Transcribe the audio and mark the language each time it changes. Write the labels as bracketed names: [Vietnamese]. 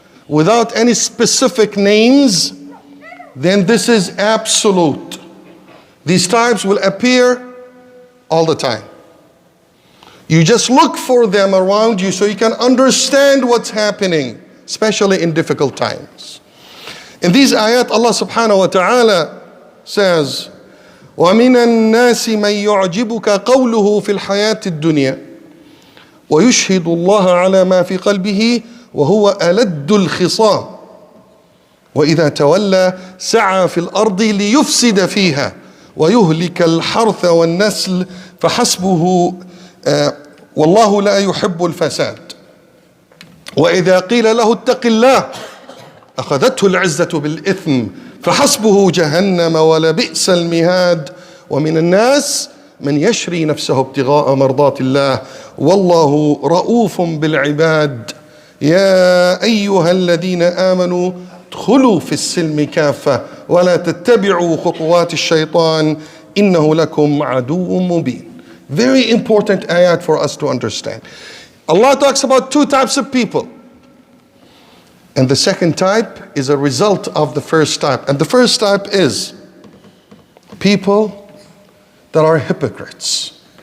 [English] without any specific names, then this is absolute. These types will appear all the time. You just look for them around you so you can understand what's happening, especially in difficult times. In these ayat, Allah subhanahu wa ta'ala says, [Arabic] وَمِنَ النَّاسِ مَنْ يُعْجِبُكَ قَوْلُهُ فِي الْحَيَاةِ الدُّنْيَا وَيُشْهِدُ اللَّهَ عَلَى مَا فِي قَلْبِهِ وَهُوَ أَلَدُّ الْخِصَامِ وإذا تولى سعى في الأرض ليفسد فيها ويهلك الحرث والنسل فحسبه والله لا يحب الفساد وإذا قيل له اتق الله أخذته العزة بالإثم فحسبه جهنم ولبئس المهاد ومن الناس من يشري نفسه ابتغاء مرضات الله والله رؤوف بالعباد يا أيها الذين آمنوا ادخلوا في السلم كافة ولا تتبعوا خطوات الشيطان إنه لكم عدو مبين. [English] Very important ayat for us to understand. Allah talks about two types of people. And the second type is a result of the first type. And the first type is people that are hypocrites.